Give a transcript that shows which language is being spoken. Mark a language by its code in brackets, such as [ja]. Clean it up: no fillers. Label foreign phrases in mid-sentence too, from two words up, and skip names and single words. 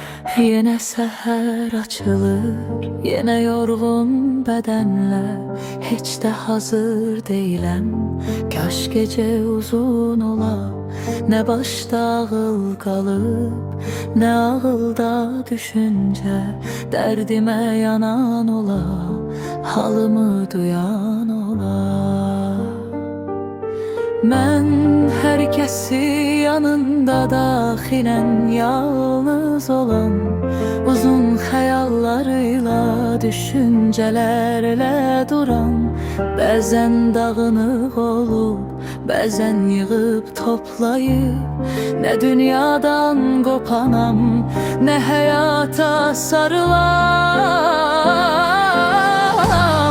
[tr] Yine seher açılır, yine yorgun bedenle. Hiç de hazır değilim, kaş gece uzun ola. Ne başta ağıl kalıp, ne ağılda düşünce. Derdime yanan ola, halımı duyan ola. [az] Mən hər kəsi yanında daxilən yalnız olan, uzun xəyallarıyla, düşüncələrlə duran, bəzən dağınıq olub, bəzən yığıb toplayıb, nə dünyadan qopanam, nə həyata sarılam.